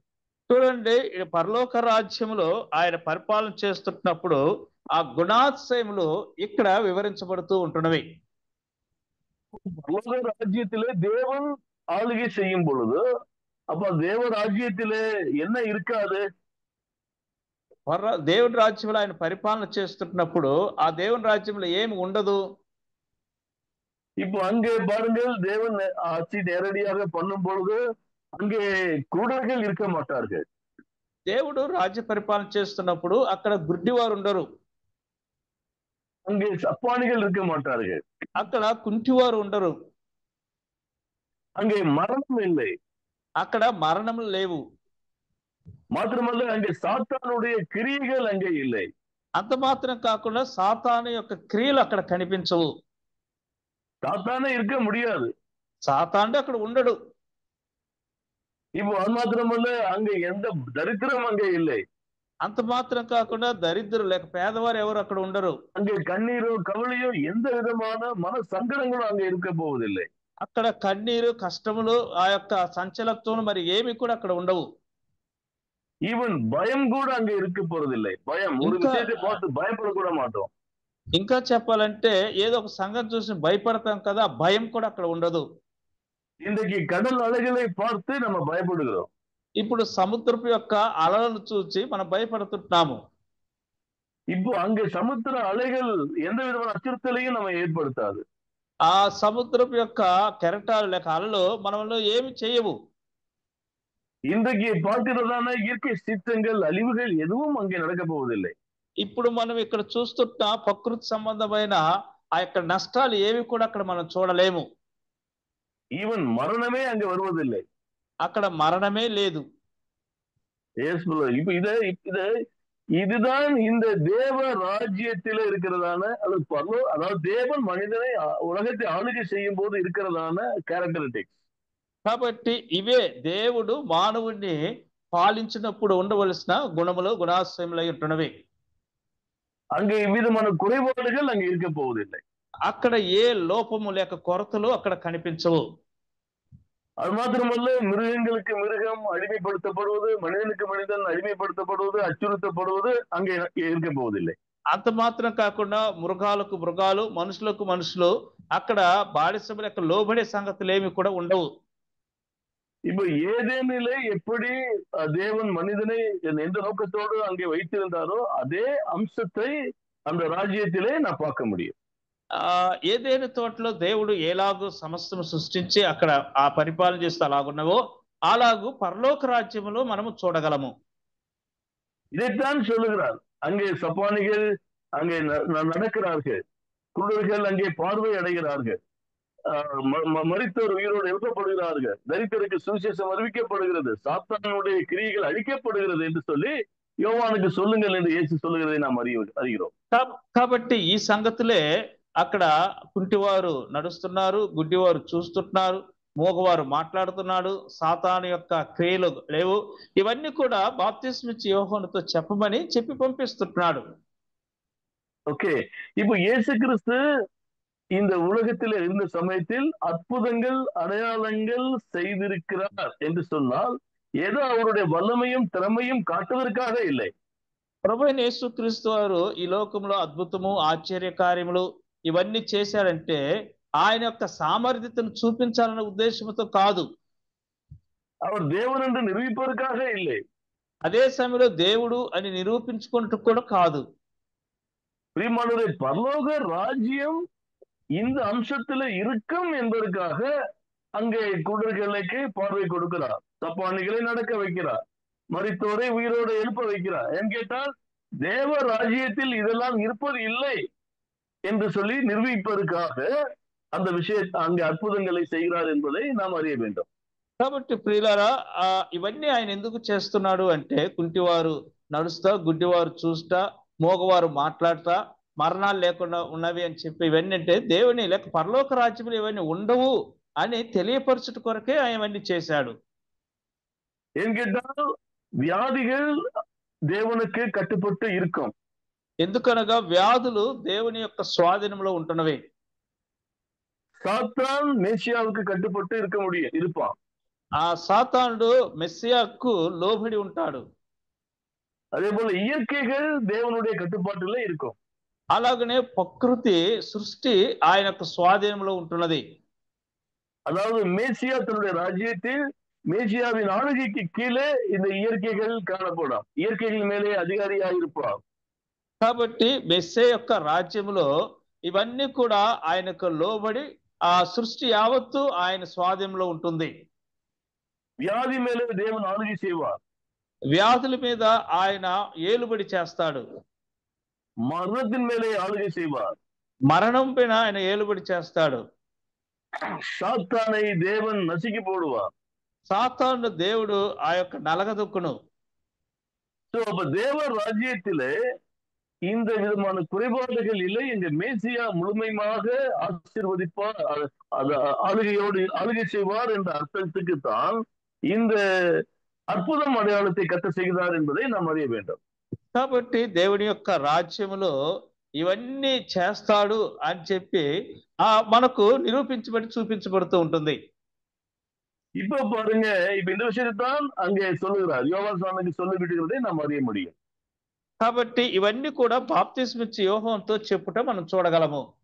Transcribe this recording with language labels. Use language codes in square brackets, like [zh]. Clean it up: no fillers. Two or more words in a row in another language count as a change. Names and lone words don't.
[te] చూడండి, పరలోక రాజ్యములో ఆయన పరిపాలన చేస్తున్నప్పుడు ఆ గుణాతిశయములు ఇక్కడ వివరించబడుతూ ఉంటున్నవి. [ta] பரலோக ராஜ்யத்திலே தேவன் ஆளுகை செய்யும் பொழுது அப்ப தேவ ராஜ்யத்திலே என்ன இருக்காது? [te] దేవుని రాజ్యంలో ఆయన పరిపాలన చేస్తున్నప్పుడు ఆ దేవుని రాజ్యంలో ఏమి ఉండదు. [ta] இப்போ அங்கே பாருங்கள், தேவன் ஆட்சி நேரடியாக பண்ணும் பொழுது அங்கே குருடர்கள் இருக்க மாட்டார்கள். [te] దేవుడు రాజ్య పరిపాలన చేస్తున్నప్పుడు అక్కడ గుడ్డివారు ఉండరు, [ta] அங்கே சப்பானிகள் இருக்க மாட்டார்கள், [te] అక్కడ కుంటివారు ఉండరు, [ta] அங்கே மரணம் இல்லை, [te] అక్కడ మరణములు లేవు. [ta] மாத்திரமல்ல அங்கே சாத்தானுடைய கிரியைகள் அங்கே இல்லை. [te] అంత మాత్రం కాకుండా సాతాను యొక్క క్రియలు అక్కడ కనిపించవు. [ta] சாத்தானே இருக்க முடியாது, [te] సాతాను అక్కడ ఉండడు. [ta] இப்போ அது மாத்திரமல்ல அங்க எந்த தரித்திரம் அங்கே இல்லை. [te] అంత మాత్రం కాకుండా దరిద్రులు లేక పేదవారు ఎవరు అక్కడ ఉండరు. [ta] அங்கே கண்ணீரோ கவலையோ எந்த விதமான மன சங்கடங்களும் அங்கே இருக்க போவதில்லை. [te] అక్కడ కన్నీరు, కష్టములు, ఆ యొక్క సంచలత్వం మరి ఏమి కూడా అక్కడ ఉండవు. [ta] ஈவன் பயம் கூட அங்க இருக்க போறதில்லை. பயம், ஒரு விஷயத்தை பார்த்து பயப்பட கூட மாட்டோம். [te] ఇంకా చెప్పాలంటే ఏదో ఒక సంగతి చూసి భయపడతాం కదా, భయం కూడా అక్కడ ఉండదు. [ta] இன்றைக்கு கடல் அலைகளை பார்த்து நம்ம பயப்படுகிறோம். [te] ఇప్పుడు సముద్రపు యొక్క అలలను చూసి మనం భయపడుతున్నాము. [ta] இப்போ அங்க சமுத்திர அலைகள் எந்த விதமான அச்சுறுத்தலையும் நம்ம ஏற்படுத்தாது. [te] ఆ సముద్రపు యొక్క కెరటాలు లేక అలలు మనలో ఏమి చేయవు. [ta] இன்றைக்கு பார்க்கிறதான இயற்கை சீற்றங்கள், அழிவுகள் எதுவும் அங்கே நடக்க போவதில்லை. [te] ఇప్పుడు మనం ఇక్కడ చూస్తున్న ప్రకృతి సంబంధమైన ఆ యొక్క నష్టాలు ఏవి కూడా అక్కడ మనం చూడలేము. [ta] ஈவன் மரணமே அங்க வருவதில்லை. [te] అక్కడ మరణమే లేదు. [ta] இப்ப இதுதான் இந்த தேவ ராஜ்யத்தில இருக்கிறதான, அதாவது தேவன் மனிதனை உலகத்தை ஆளுகை செய்யும் போது இருக்கிறதான கேரக்டரிஸ்டிக்ஸ். [te] కాబట్టి ఇవే దేవుడు మానవుడిని పాలించినప్పుడు ఉండవలసిన గుణములు, గుణాశ్రయములై ఉంటున్నవి. [ta] அங்கே இவ்விதமான குறைபாடுகள் அங்கே இருக்க போவதில்லை. [te] అక్కడ ఏ లోపము లేక కొరతలు అక్కడ కనిపించవు. [ta] அது மாத்திரமல்ல, மிருகங்களுக்கு மிருகம் அடிமைப்படுத்தப்படுவது, மனிதனுக்கு மனிதன் அடிமைப்படுத்தப்படுவது, அச்சுறுத்தப்படுவது அங்கே இருக்க போவதில்லை. [te] అంత మాత్రం కాకుండా మృగాలకు మృగాలు, మనుషులకు మనుషులు అక్కడ బానిసముల యొక్క లోబడే సంగతులు ఏమి కూడా ఉండవు. [ta] இப்ப ஏதேனிலே எப்படி தேவன் மனிதனை எந்த நோக்கத்தோடு அங்கே வைத்திருந்தாரோ அதே அம்சத்தை அந்த ராஜ்யத்திலே நான் பார்க்க முடியும். [te] ఏదేని తోటలో దేవుడు ఎలాగూ సమస్తము సృష్టించి అక్కడ ఆ పరిపాలన చేస్తూ అలాగున్నవో అలాగూ పరలోక రాజ్యములో మనము చూడగలము. [ta] இதைத்தான் சொல்லுகிறார். அங்கே சப்பானிகள் அங்கே நடக்கிறார்கள், குருடர்கள் அங்கே பார்வை அடைகிறார்கள், மரித்தோர் உயிரோடு எழுப்பப்படுகிறார்கள், தரித்திரருக்கு சுவிசேஷம் அறிவிக்கப்படுகிறது, சாத்தானுடைய கிரியைகள் அழிக்கப்படுகிறது என்று சொல்லி யோவானுக்கு சொல்லுங்கள் என்று இயேசு சொல்லுகிறதை நாம் அறிகிறோம். [te] కాబట్టి ఈ సంగతులే అక్కడ కుంటివారు నడుస్తున్నారు, గుడ్డివారు చూస్తున్నారు, మూగవారు మాట్లాడుతున్నాడు, సాతాను యొక్క క్రియలు లేవు. ఇవన్నీ కూడా బాప్తిస్మ ఇచ్చే యోహానుతో చెప్పి పంపిస్తున్నాడు. [ta] ஓகே, இப்போ இயேசு கிறிஸ்து இந்த உலகத்தில் இருந்த சமயத்தில் அற்புதங்கள் அடையாளங்கள் செய்திருக்கிறார் என்று சொன்னால் ஏதோ அவருடைய வல்லமையும் திறமையும் காட்டுவதற்காக இல்லை. [te] ప్రభువైన యేసుక్రీస్తు వారు ఈ లోకంలో అద్భుతము ఆశ్చర్య కార్యములు ఇవన్నీ చేశారంటే ఆయన యొక్క సామర్థ్యతను చూపించాలనే ఉద్దేశంతో కాదు. [ta] அவர் தேவன் என்று நிரூபிப்பதற்காக இல்லை. [te] అదే సమయంలో దేవుడు అని నిరూపించుకున్నట్టు కూడా కాదు. [ta] பிரியமானவரே, பரலோக ராஜ்யம் இந்த அம்சத்துல இருக்கும் என்பதற்காக அங்கே குருடர்களுக்கு பார்வை கொடுக்கிறார், தப்பாணிகளை நடக்க வைக்கிறார், மரித்தோரை உயிரோடு எழுப்ப வைக்கிறார். ஏன் கேட்டால் தேவ ராஜ்யத்தில் இதெல்லாம் இருப்பது இல்லை என்று சொல்லி நிரூபிப்பதற்காக அந்த விஷயத்தை அங்கே அற்புதங்களை செய்கிறார் என்பதை நாம் அறிய வேண்டும். [te] కాబట్టి ప్రియులారా, ఇవన్నీ ఆయన ఎందుకు చేస్తున్నాడు అంటే కుంటివారు నడుస్తా, గుడ్డివారు చూస్తా, మోగవారు మాట్లాడతా, మరణాలు లేకుండా ఉన్నవి అని చెప్పి ఇవన్నీ అంటే దేవుని లేక పరలోక రాజ్యములు ఇవన్నీ ఉండవు అని తెలియపరచుట కొరకే ఆయన ఇవన్నీ చేశాడు. [ta] ஏன் கேட்டால் வியாதிகள் தேவனுக்கு கட்டுப்பட்டு இருக்கும். [te] ఎందుకనగా వ్యాధులు దేవుని యొక్క స్వాధీనంలో ఉంటున్నవి. [ta] சாத்தான் மேசியாவுக்கு கட்டுப்பட்டு இருப்பான். [te] ఆ సాతానుడు మెస్సియాకు లోబడి ఉంటాడు. [ta] அதே போல இயற்கைகள் தேவனுடைய கட்டுப்பாட்டுல இருக்கும். అలాగనే ప్రకృతి సృష్టి ఆయన యొక్క స్వాధీనంలో ఉంటున్నది. அதாவது மேசியா தன்னுடைய ராஜ்யத்தில் மேசியாவின் ஆளுகைக்கு கீழே இந்த இயற்கைகள் காணப்படும். இயற்கைகள் மேலே அதிகாரியாக இருப்பார். [te] కాబట్టి మెస్సే యొక్క రాజ్యంలో ఇవన్నీ కూడా ఆయనకు లోబడి ఆ సృష్టి యావత్తు ఆయన స్వాధీనంలో ఉంటుంది. [ta] வியாதி மேலே தேவுனி ఆளுகை செய்வார். [te] వ్యాధుల మీద ఆయన ఏలుబడి చేస్తాడు. [ta] మరణத்தின் மேலே ஆளுகை செய்வார். [te] మరణం పైన ఆయన ఏలుబడి చేస్తాడు. [ta] சாத்தானை தேவன் நசுக்கி போடுவார். [te] సాతాను దేవుడు ఆ యొక్క నలగదొక్కును. [ta] அப்ப தேவ ராஜ்யத்திலே இந்த விதமான குறைபாடுகள் இல்லை. இந்த மேசியா முழுமையாக ஆசீர்வதிப்பார், ஆளுகை செய்வார் என்ற அர்த்தத்துக்கு தான் இந்த அற்புதம் அடையாளத்தை கத்த செய்கிறார் என்பதை நாம் அறிய வேண்டும். [te] కాబట్టి దేవుని యొక్క రాజ్యములో ఇవన్నీ చేస్తాడు అని చెప్పి మనకు నిరూపించబడి చూపించబడుతూ ఉంటుంది. [ta] இப்ப பாருங்க, இப்ப இந்த விஷயத்தான் அங்கே சொல்லுகிறார், யோவான் ஸ்நானனுக்கு சொல்லிவிடுகிறதை நாம் அறிய முடியும். [te] కాబట్టి ఇవన్నీ కూడా బాప్తిస్మ ఇచ్చే యోహానుతో చెప్పుట మనం చూడగలము.